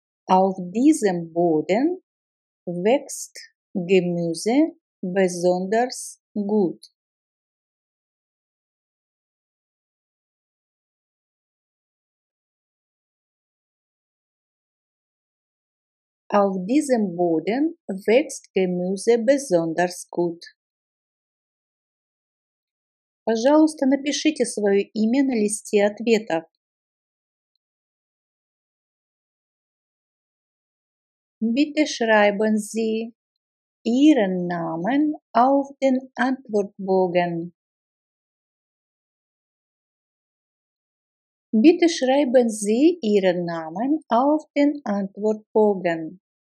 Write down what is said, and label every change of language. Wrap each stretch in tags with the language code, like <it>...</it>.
<de>Auf diesem Boden wächst Gemüse besonders gut. Auf diesem Boden wächst Gemüse besonders gut.</de> <ru>Пожалуйста, напишите свое имя на листе ответов.</ru> <de>Bitte schreiben Sie Ihren Namen auf den Antwortbogen. Bitte schreiben Sie Ihren Namen auf den Antwortbogen.</de>